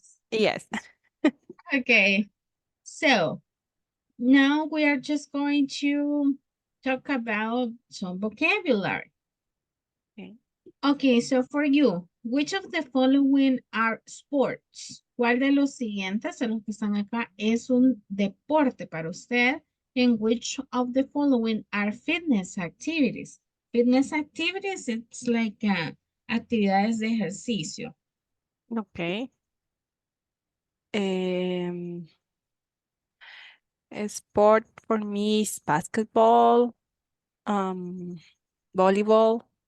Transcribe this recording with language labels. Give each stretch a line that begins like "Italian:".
English: Yes. Okay, so now we are just going to talk about some vocabulary. Okay. Okay, so for you, which of the following are sports?
Spanish: ¿Cuál de los siguientes, de los que están acá, es un deporte para usted?
English: And which of the following are fitness activities? Fitness activities, it's like
Spanish: actividades de ejercicio.
English: Okay. Um, Sport for me is basketball, um, volleyball,